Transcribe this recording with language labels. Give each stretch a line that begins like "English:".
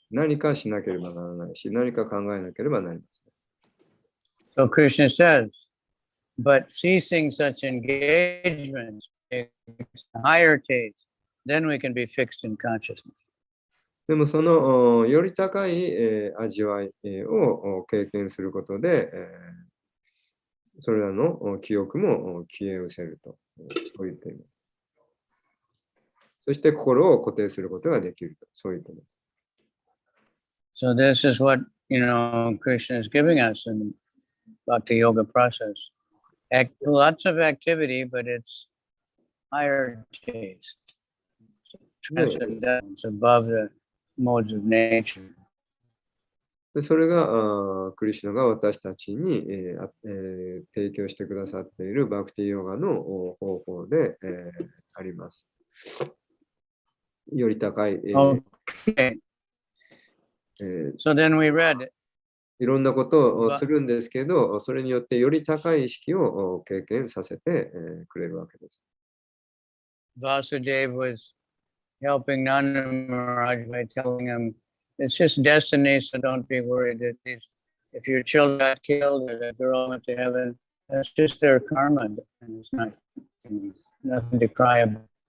Japanese: 何かしなければならないし、何か考えなければなりません。
English: So Krishna says, but ceasing such engagement takes a higher taste, then we can be fixed in consciousness.
Japanese: でもそのより高い味わいを経験することで、それらの記憶も消え失せると、そう言っています。そして心を固定することができると、そう言っています。
English: So this is what, Krishna is giving us in Bhakti Yoga process. Lots of activity, but it's higher taste. Transcendence above the modes of nature.
Japanese: でそれがクリシュナが私たちに、提供してくださっているバクティヨガの方法で、あります。より高い、
English: Okay. So then we read.
Japanese: いろんなことをするんですけど、それによってより高い意識を経験させてくれるわけです。
English: Vasudeva was helping Nanda Maharaj by telling him, it's just destiny, so don't be worried. If your children got killed or the girl went to heaven, that's just their karma, and it's not nothing to cry about.